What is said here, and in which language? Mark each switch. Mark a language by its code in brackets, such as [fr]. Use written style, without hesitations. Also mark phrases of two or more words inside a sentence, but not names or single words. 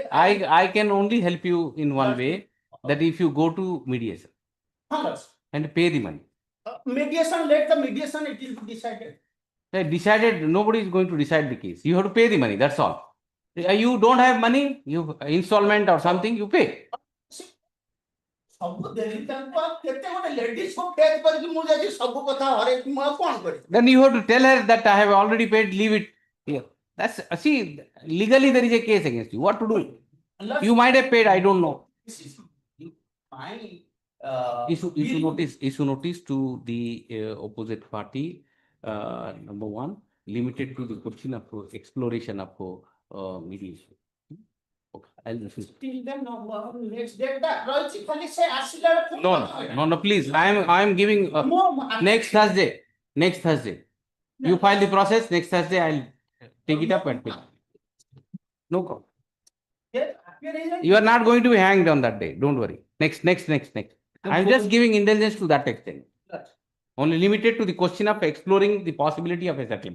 [en] I can only help you in one way, that if you go to mediation and pay the money. Mediation. Let the mediation. It will be decided. Decided, nobody is going to decide the case. You have to pay the money, that's all. You don't have money, you installment or something, you pay. [or] ସବୁ ଦେଲି ତାଙ୍କୁ ଆଉ କେତେ ଗୋଟେ ladies କୁ ଫେଚ କରିକି ମୁଁ ଯାଇକି ସବୁ କଥା ହରେଇକି ମୁଁ ଆଉ କଣ କରିବି? [en] Then you have to tell her that I have already paid, leave it here. That's, see, legally there is a case against you. What to do? You might have paid, I don't know. This is my Issue notice to the opposite party. Number one, limited to the question of exploration of mediation. Okay, I'll refuse. till then next date that [or] ରହିଛି ଖାଲି ସେ ଆସିଲା ବେଳକୁ [en] No, please. I am giving next Thursday. Next Thursday. You file the process. Next Thursday, I'll take it up and pay. No problem. You are not going to be hanged on that day. Don't worry. Next. I'm just giving indulgence to that extent. Only limited to the question of exploring the possibility of a settlement.